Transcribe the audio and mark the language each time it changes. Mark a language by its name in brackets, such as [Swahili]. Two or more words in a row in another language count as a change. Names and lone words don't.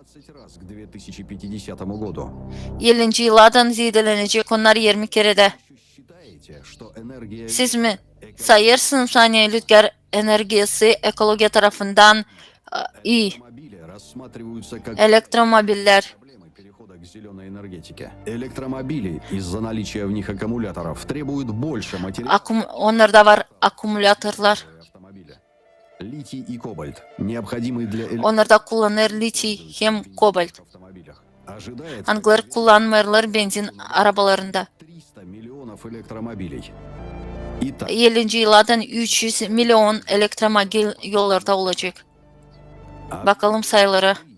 [Gagauz] 50. yıldan zedelenecek onlar 20 kere de. Siz mi sayırsınız hani rüzgar enerjisi ekoloji tarafından iyi? Elektromobiller. [Russian] Электромобили из-за наличия в них аккумуляторов требуют больше [Gagauz] Onlarda var akümülatörler. [Russian] Литий и кобальт, необходимый для [Gagauz] Onlarda kullanır lityum hem kobalt. Hangileri kullanmıyorlar benzin arabalarında. 50. yıldan 300 milyon elektromobil yollarda olacak. Bakalım sayılara.